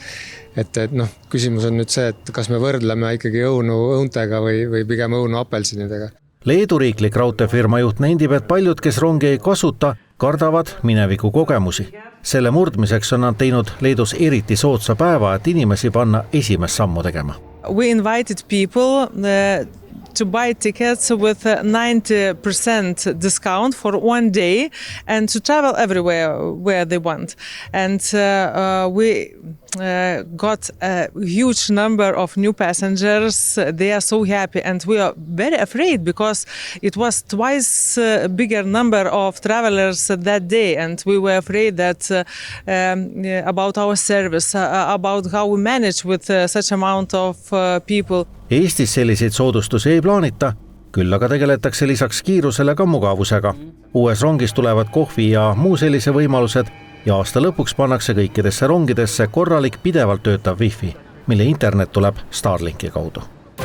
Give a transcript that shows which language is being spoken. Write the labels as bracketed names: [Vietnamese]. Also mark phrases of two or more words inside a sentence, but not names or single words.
[Estonian] Küsimus on nüüd see, et kas me võrdleme ikkagi õuntega või pigem õunu apelsinidega. Leedu riiklik raudteefirma juht nendib, et paljud, kes rongi ei kasuta, kardavad mineviku kogemusi. Selle murdmiseks on nad teinud Leedus eriti soodsa päeva, et inimesi panna esimest sammu tegema. [English] We invited people to buy tickets with 90% discount for 1 day and to travel everywhere where they want. And we got a huge number of new passengers. They are so happy and we are very afraid because it was twice bigger number of travelers that day and we were afraid that about our service, about how we manage with such amount of people. [Estonian] Eestis selliseid soodustusi ei plaanita, küll aga tegeletakse lisaks kiirusele ka mugavusega. Uues rongis tulevad kohvi ja muu sellise võimalused ja aasta lõpuks pannakse kõikidesse rongidesse korralik pidevalt töötav wifi, mille internet tuleb Starlinki kaudu.